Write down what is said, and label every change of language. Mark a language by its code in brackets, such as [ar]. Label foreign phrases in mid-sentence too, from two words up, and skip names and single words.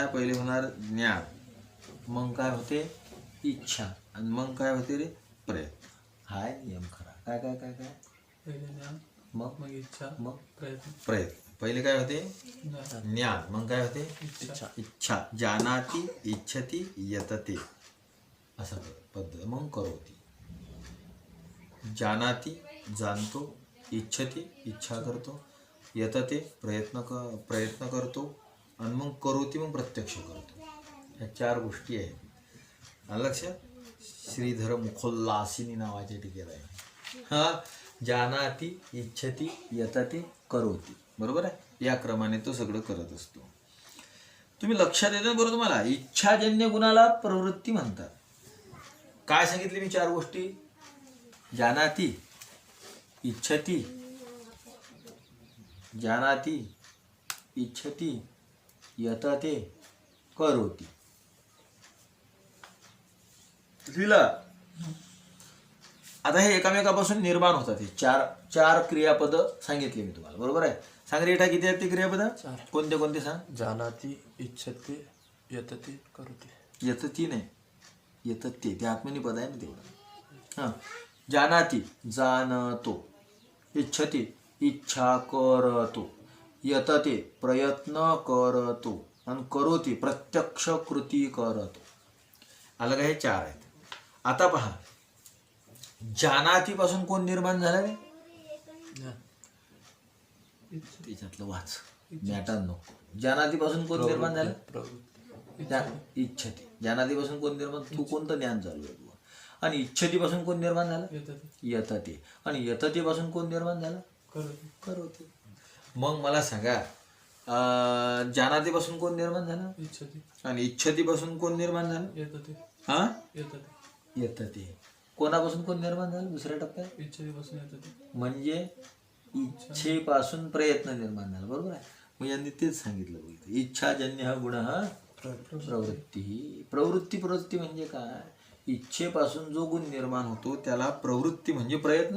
[mr] पहिले होणार ज्ञान, मग काय होते? इच्छा, आणि मग काय होते रे? प्रयत्न. हाय नियम खरा. काय काय काय काय? पहिले ज्ञान, मग इच्छा, मग प्रयत्न. पहिले काय होते? ज्ञान. मग काय होते? इच्छा. [sa] जानाति, इच्छति, यतते, [mr] असा पद्धत. मग करोती. जानाति जाणतो, इच्छति इच्छा करतो, यतते प्रयत्न करतो, आणि मग करोती मग प्रत्यक्ष करतो. ह्या 4 गोष्टी आहेत. आलं लक्षात? श्रीधर मुखोल्लासिनी नावाचे टिकेत आहे. हा, [sa] जानाति, इच्छति, यतते, करोती. [mr] बरोबर आहे. या क्रमाने तो सगळं करत असतो. तुम्ही लक्षात येतं बरोबर तुम्हाला? इच्छाजन्य गुणाला प्रवृत्ती म्हणतात. काय सांगितले मी 4 गोष्टी? [sa] जानाति, इच्छति, जानाति, इच्छति, यतते, करोती. [mr] लिहिलं? आता हे एकामेकापासून निर्माण होतात. हे 4 क्रियापद सांगितले मी तुम्हाला. बरोबर आहे. सांग रेटा किती आहेत ते क्रियापद? 4. कोणते कोणते सांग? [sa] जानाति, इच्छते, यतते, करोति. [mr] यतती नाही, यतते ते आत्मनिपद आहे ना तेवढं. हां, जानाति जाणतो, इच्छति इच्छा करतो, यतते प्रयत्न करतो, आणि करोती प्रत्यक्ष कृती करतो. आलं का? हे 4 आहेत. आता पहा, जानातीपासून कोण निर्माण झालं रे? त्याच्यातलं वाच, मॅटर नको. जानातीपासून कोण निर्माण झालं? प्रवृत्ती. इच्छती. जानातीपासून कोण निर्माण? तू कोणतं ज्ञान चालू आहे? आणि इच्छतीपासून कोण निर्माण झालं? यतते. आणि यततेपासून कोण निर्माण झालं? करोती. मग मला सांगा, जानातीपासून कोण निर्माण झालं? इच्छते. आणि इच्छतीपासून कोण निर्माण झालं? यतते. हा, यतते. यतते. कोणापासून कोण निर्माण झालं? दुसऱ्या टप्प्यात इच्छतेपासून यतते. म्हणजे इच्छेपासून प्रयत्न निर्माण झाला. बरोबर आहे. मग यांनी तेच सांगितलं. बोलतो इच्छाजन्य हा गुण हा प्रवृत्ती. प्रवृत्ती म्हणजे काय? इच्छेपासून जो गुण निर्माण होतो त्याला प्रवृत्ती म्हणजे प्रयत्न.